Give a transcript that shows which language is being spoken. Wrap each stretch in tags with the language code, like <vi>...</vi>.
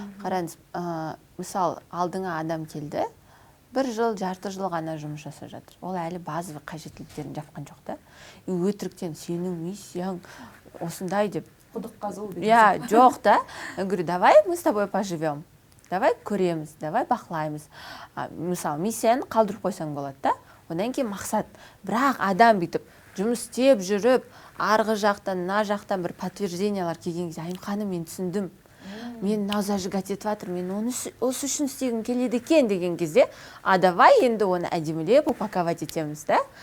<kk>Қараңыз, мысал, алдыңа адам келді, 1 жыл, жарты жыл ғана жұмыс жасап жатыр. Ол әлі базовый қажеттіліктерін жапқан жоқ та. И өтіріктен сенің миссияң осындай деп. Құдық қазу деп. Жоқ та.</kk> <ru>Я говорю, давай мы с тобой поживем.</ru> <kk>Давай көреміз, давай бақылаймыз. Мысалы, миссияны қалдырып қойсаң болады да. Одан кейін мақсат. Бірақ адам бүйтіп жұмыс істеп жүріп, арғы жақтан, мына жақтан бір подтверждениялар келген кезде, Айымханым, мен түсіндім. Мен зажигать етіп жатыр, мен осы үшін істегім келеді екен деген кезде, давай енді оны әдемілеп упаковать етеміз да.</kk>